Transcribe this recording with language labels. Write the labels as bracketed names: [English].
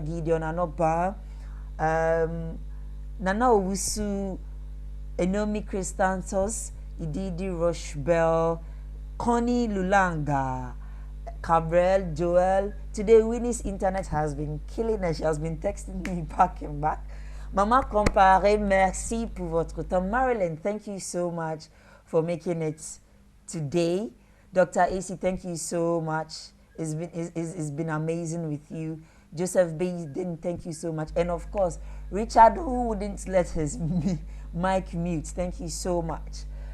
[English] Gideon Anoba, Nana Owusu, Enomi Christantos, Ididi Rochebell, Connie Lulanga, Cabral, Joel. Today, Winnie's internet has been killing her. She has been texting me back and back. [French] Mama Comparé, merci pour votre temps. [English] Marilyn, thank you so much for making it today. Dr. AC, thank you so much. It's been amazing with you. Joseph Baden, thank you so much. And of course, Richard, who wouldn't let his mic mute, thank you so much.